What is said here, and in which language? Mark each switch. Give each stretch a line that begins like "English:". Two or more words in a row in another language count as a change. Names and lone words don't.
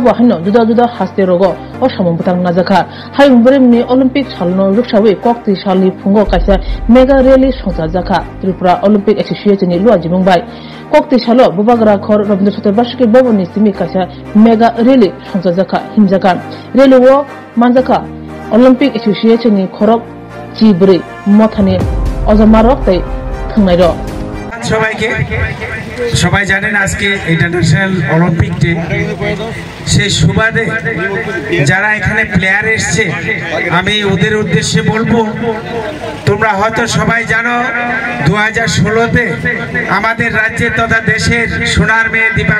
Kok Borok: bahino juda juda haste rogo o samumbutang najaka hayung baremni Olympic salno ruksawi kokti salni phungo kaisa
English: mega rally
Kok Borok: songsa jaka Tripura Olympic Association ni luaji mungbai kokti salo bubagra khor Rabindra Satar Bashiki Bhavani simi kaisa
English: mega rally
Kok Borok: songsa jaka himjaka rally wo manjaka Olympic Association ni khorok chibri mothani ojamarok tei thungnai
Bangla: সবাই জানেন আজকে ইন্টারন্যাশনাল অলিম্পিক ডে সেই সুবাদে যারা এখানে প্লেয়ার এসেছে আমি ওদের উদ্দেশ্যে বলবো তোমরা হয়তো সবাই জানো 2016তে আমাদের রাজ্যের তথা দেশের সোনার মেয়ে দীপা